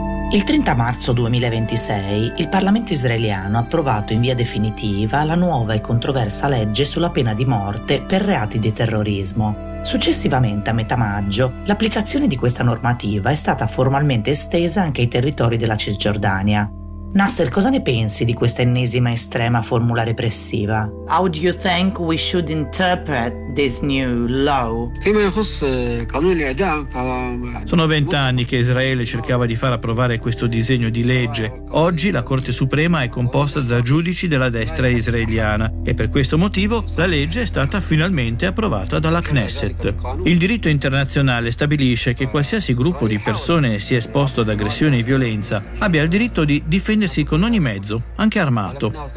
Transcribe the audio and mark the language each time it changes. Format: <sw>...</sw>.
<it>Il 30 marzo 2026 il Parlamento israeliano ha approvato in via definitiva la nuova e controversa legge sulla pena di morte per reati di terrorismo. Successivamente, a metà maggio, l'applicazione di questa normativa è stata formalmente estesa anche ai territori della Cisgiordania. Nasser, cosa ne pensi di questa ennesima estrema formula repressiva?</it> <en>How do you think we should interpret this new law?</en> <it>Sono 20 anni che Israele cercava di far approvare questo disegno di legge. Oggi la Corte Suprema è composta da giudici della destra israeliana e per questo motivo la legge è stata finalmente approvata dalla Knesset. Il diritto internazionale stabilisce che qualsiasi gruppo di persone sia esposto ad aggressione e violenza abbia il diritto di difendersi con ogni mezzo, anche armato.</it>